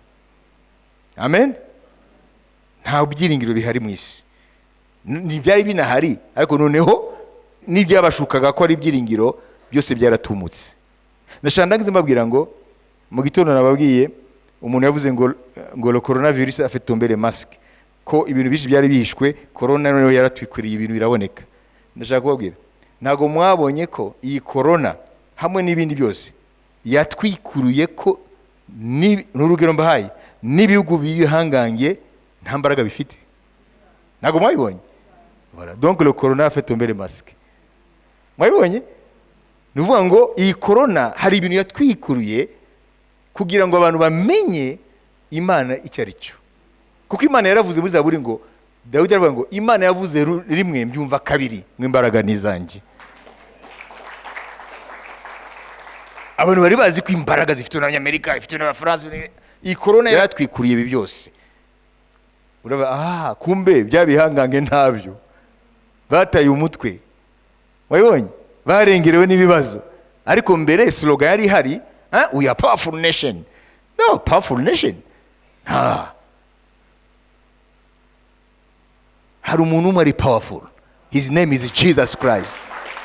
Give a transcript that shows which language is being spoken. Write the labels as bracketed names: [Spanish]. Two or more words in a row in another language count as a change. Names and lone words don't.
[Kinyarwanda] Amen. Nta byiringiro bihari mu isi, ntibyari binahari, ariko noneho n'ibyabashukaga ko ari ibyiringiro byose byaratumutse. Nashandagize mbabwira ngo mu gitondo nababwiye umuntu yavuze ngo [French] le coronavirus a fait tomber les masques, [Kinyarwanda] ko ibintu byinshi byari bihishwe, corona noneho yaratwikwiriye, ibintu biraboneka. Ndashaka kubabwira, ntago mwabonye ko iyi corona hamwe n'ibindi byose yatwikuruye ko n'urugero mbahaye n'ibihugu bibihangange nta mbaraga bifite? Ntago mwabibonye? [French] Voilà, donc le corona a fait tomber les masques. [Kinyarwanda] Mwabibonye? Ni ukuvuga ngo iyi corona hari ibintu yatwikuruye kugira ngo abantu bamenye Imana icyo ari cyo. Kuko Imana yaravuze muri Zaburi ngo, Dawidi aravuga ngo Imana yavuze rimwe mbyumva kabiri, mw'imbaraga n'izanjye. Abantu bari bazi ko imbaraga zifite n'Abanyamerika, ifite n'Abafaransa. Iyi corona yaratwikuriye ibi byose. Uraba kumbe byabihangange ntabyo, bataye umutwe. Wabibonye? Barengerewe n'ibibazo. Ariko mbere slogan yari hari, [English] we are powerful nation. No, powerful nation. [Kinyarwanda] Hari umuntu umwe ari powerful. [English] His name is Jesus Christ.